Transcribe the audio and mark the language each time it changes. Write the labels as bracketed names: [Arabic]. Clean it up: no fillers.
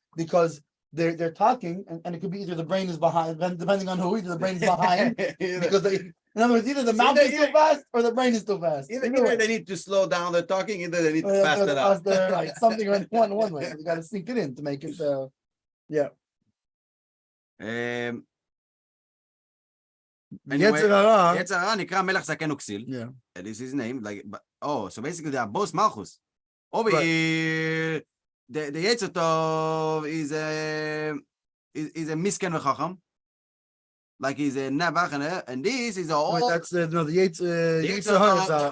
[English] Because they're talking, and it could be either the brain is behind, depending on who, either the brain is behind, because in other words, either the mouth is too fast or the brain is too fast. Either they need to slow down their talking, either they need to fast it up. Right, something one way. You got to sink it in to make it. Yeah. [Hebrew] Anyway, יצר הרע נקרא מלך זקן וכסיל. [English] Yeah. This is his name. So basically they are both Malchus. Over here, the יצר טוב is a [Hebrew] misken v'chacham. [English] Like he's a nabach, and this is all. Wait, that's the [Hebrew] יצר טוב.